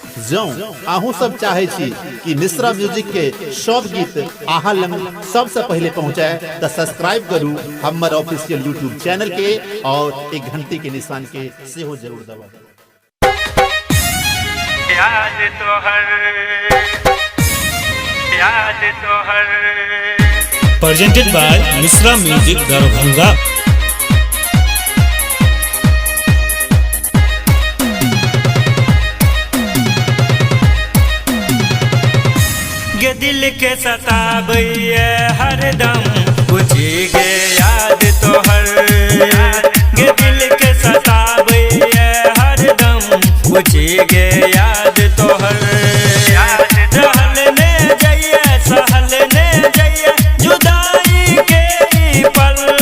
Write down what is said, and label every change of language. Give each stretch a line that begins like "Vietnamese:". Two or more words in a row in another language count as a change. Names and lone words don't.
Maithili: जो आहू सब चाहे छी कि मिश्रा म्यूजिक के सब गीत आहा लंग सबसे पहले पहुंचाए तो सब्सक्राइब करू हमर
English: official YouTube channel
Maithili: के और एक घंटी के निशान के से हो जरूर दबा। याद तो हर
English: presented by Misra Music Darbhanga।
Maithili: गे दिल के सताबैये हरदम बुझी गे याद तो हर गे दिल के सताबैये हरदम बुझी गे याद तो हर रहल ने जइए सहल ने जइए जुदाई के पल